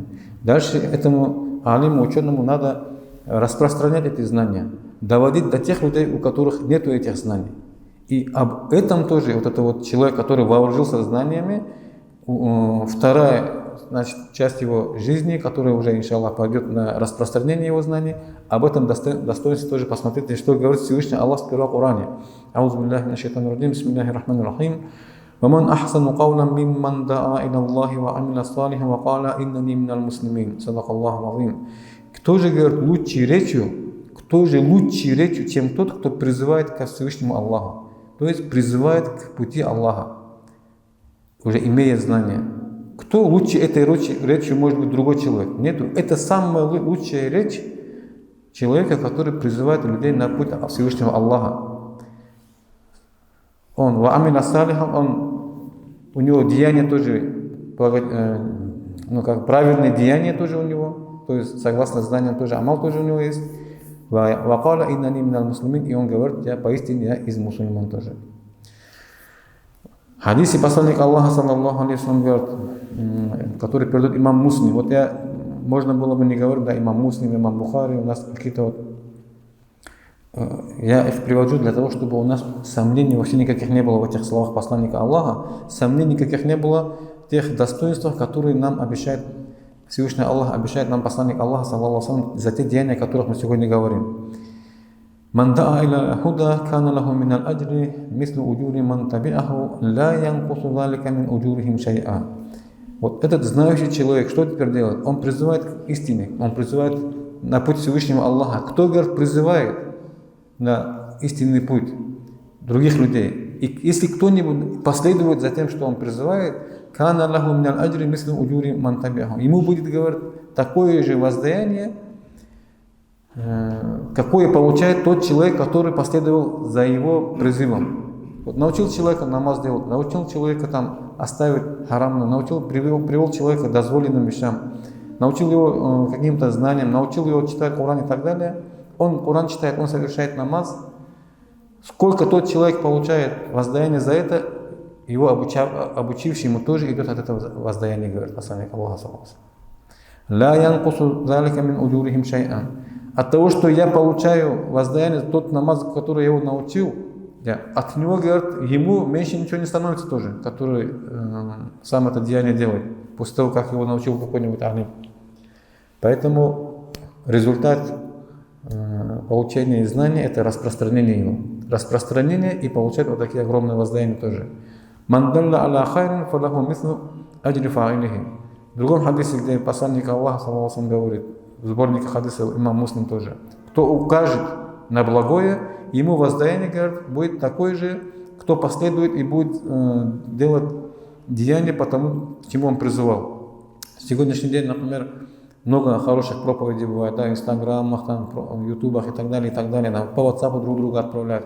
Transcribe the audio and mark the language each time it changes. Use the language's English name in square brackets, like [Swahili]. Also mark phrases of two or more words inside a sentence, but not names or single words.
[Russian] Дальше этому алиму, ученому надо распространять эти знания, доводить до тех людей, у которых нет этих знаний. И об этом тоже вот это вот человек, который вооружился знаниями, вторая, значит, часть его жизни, которая уже, иншаллах, пойдет на распространение его знаний, об этом достоинстве тоже посмотрите, что говорит Всевышний Аллах сперва в Коране. [Arabic] أعوذ بالله من الشيطان الرجيم، بسم الله الرحمن الرحيم. ومن أحسن قولا ممن دعا إلى الله وعمل صالحا وقال إنني من المسلمين. صدق الله العظيم. [Russian] Кто же, говорит, лучшей речью, чем тот, кто призывает ко Всевышнему Аллаху? То есть призывает к пути Аллаха, уже имея знания. Кто лучше этой речью может быть другой человек? Нету. Это самая лучшая речь человека, который призывает людей на путь Всевышнего Аллаха. [Arabic] Он وعمل صالحا, [Russian] у него деяния тоже, правильные деяния тоже у него, то есть согласно знаниям тоже амал тоже у него есть. [Arabic] وقال إنني من المسلمين, [Russian] и он говорит, поистине я из мусульман тоже. В хадисе посланника Аллаха, [Arabic] صلى الله عليه وسلم, [Russian] говорит, который передает имам Муслим. Вот можно было бы не говорить, да, имам Муслим, имам Бухари, у нас какие-то я их привожу для того, чтобы у нас сомнений вообще никаких не было в этих словах посланника Аллаха, сомнений никаких не было в тех достоинствах, которые нам обещает Всевышний Аллах, обещает нам посланник Аллаха, [Arabic] صلى الله عليه وسلم, [Russian] за те деяния, о которых мы сегодня говорим. [Arabic] «من دعا إلى هدى كان له من الأجر مثل أجور من تبعه لا ينقص ذلك من أجورهم شيئا». [Russian] Вот этот знающий человек, что теперь делает? Он призывает к истине, он призывает на путь Всевышнего Аллаха. Кто, говорит, призывает на истинный путь других людей? И если кто-нибудь последует за тем, что он призывает, [Arabic] كان له من الأجر مثل أجور من تبعه, [Russian] ему будет, говорит, такое же воздаяние, какое получает тот человек, который последовал за его призывом. Вот научил человека намаз делать, научил человека оставить харамно, привел человека к дозволенным вещам, научил его каким-то знаниям, научил его читать Коран и так далее. Он Коран читает, он совершает намаз. Сколько тот человек получает воздаяние за это, его обучивший ему тоже идет от этого воздаяния, говорит посланник Аллаха. [Arabic] «لا ينقص ذلك من أجورهم شيئا». [Russian] От того, что я получаю воздаяние за тот намаз, который я его научил, от него, говорит, ему меньше ничего не становится тоже, который сам это деяние делает, после того, как его научил какой-нибудь алим. Поэтому результат получения знания – это распространение его. Распространение и получать вот такие огромные воздаяния тоже. [Arabic] «من دل على خير فله مثل أجر فاعله». [Russian] В другом хадисе, где посланник Аллаха, [Arabic] صلى الله عليه وسلم, [Russian] говорит, в сборнике хадисов имам Муслим тоже, кто укажет на благое, ему воздаяние, говорит, будет такой же, кто последует и будет делать деяние по тому, к чему он призывал. В сегодняшний день, например, много хороших проповедей бывает, да, в инстаграмах, там, в ютубах и так далее, там, по WhatsApp друг друга отправляют.